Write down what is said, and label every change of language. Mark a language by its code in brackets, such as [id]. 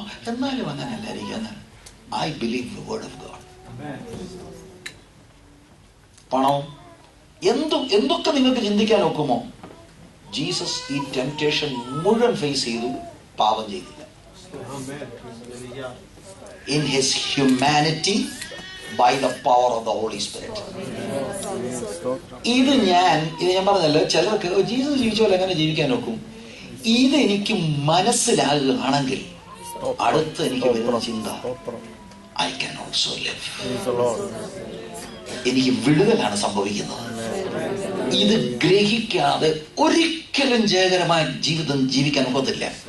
[ml] എന്നാലും അങ്ങനെയല്ലായിരിക്കും. [en] I believe the word of God. [ml] പണവും എന്തൊക്കെ നിങ്ങൾക്ക് ചിന്തിക്കാൻ ഒക്കുമോ, ജീസസ് ഈ ടെംപ്റ്റേഷൻ മുഴുവൻ ഫേസ് ചെയ്തു, പാപം ചെയ്തില്ല. [en] In his humanity, by the power of the Holy Spirit. [ml] ഇത് ഞാൻ പറഞ്ഞല്ലോ, ചിലർക്ക് ജീസസ് ജീവിച്ച പോലെ എങ്ങനെ ജീവിക്കാൻ നോക്കും. ഇത് എനിക്ക് മനസ്സിലാകുകയാണെങ്കിൽ അടുത്ത് എനിക്ക് വരുന്ന ചിന്ത, [en] I can also live. [ml] എനിക്ക് വിടുതലാണ് സംഭവിക്കുന്നത്. ഇത് ഗ്രഹിക്കാതെ ഒരിക്കലും ജയകരമായ ജീവിതം ജീവിക്കാൻ ഒക്കത്തില്ല.